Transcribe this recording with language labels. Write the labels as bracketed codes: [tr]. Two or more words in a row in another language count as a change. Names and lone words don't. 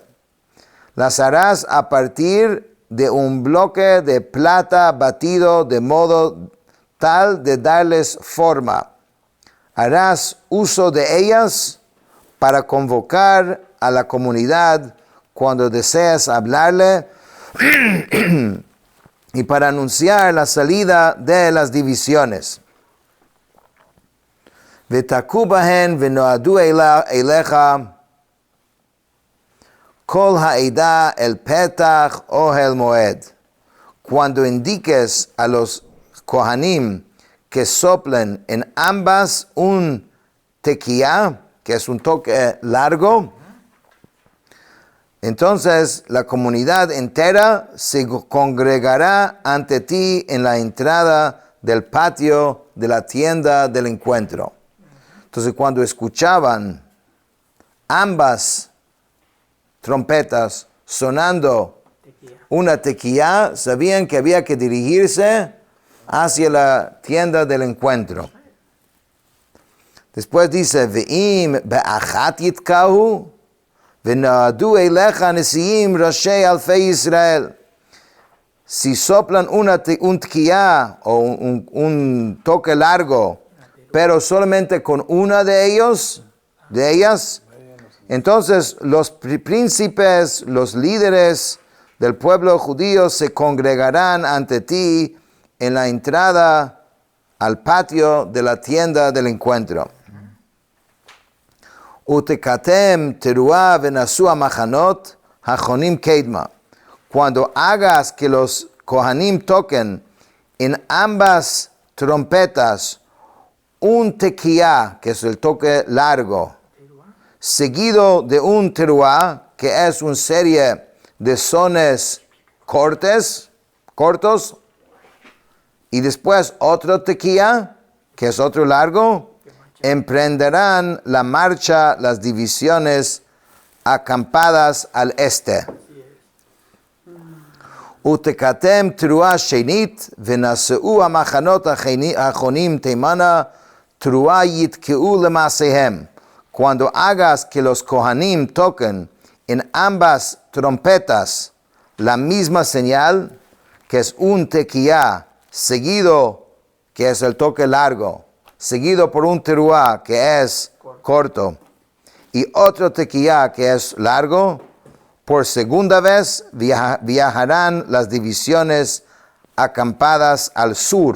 [es] Las harás a partir de un bloque de plata batido de modo tal de darles forma. Harás uso de ellas para convocar a la comunidad cuando deseas hablarle y para anunciar la salida de las divisiones. [he] ותקעו בהן ונועדו אליך כל העדה אל פתח אוהל מועד. [es] Cuando indiques a los kohanim que soplen en ambas un tequía, que es un toque largo, entonces la comunidad entera se congregará ante ti en la entrada del patio de la tienda del encuentro. Entonces cuando escuchaban ambas trompetas sonando una tequía, sabían que había que dirigirse hacia la tienda del encuentro. Después dice, [he] ואם באחת יתקעו ונועדו אליך נשיאים ראשי אלפי ישראל. [es] Si soplan un tequía o un toque largo, pero solamente con una de ellas, entonces los príncipes, los líderes del pueblo judío se congregarán ante ti en la entrada al patio de la tienda del encuentro. [he] ותקעתם תרועה ונסעו המחנות החונים קדמה. [es] Cuando hagas que los kohanim toquen en ambas trompetas un tequía, que es el toque largo, seguido de un teruah, que es una serie de sones cortos, y después otro tequía, que es otro largo, emprenderán la marcha las divisiones acampadas al este. [he] ותקעתם תרועה שנית ונסעו המחנות החונים תימנה תרועה יתקעו למסעיהם. [es] Cuando hagas que los kohanim toquen en ambas trompetas la misma señal, que es un tequía seguido, que es el toque largo, seguido por un teruah, que es corto, y otro tequía, que es largo, por segunda vez viajarán las divisiones acampadas al sur.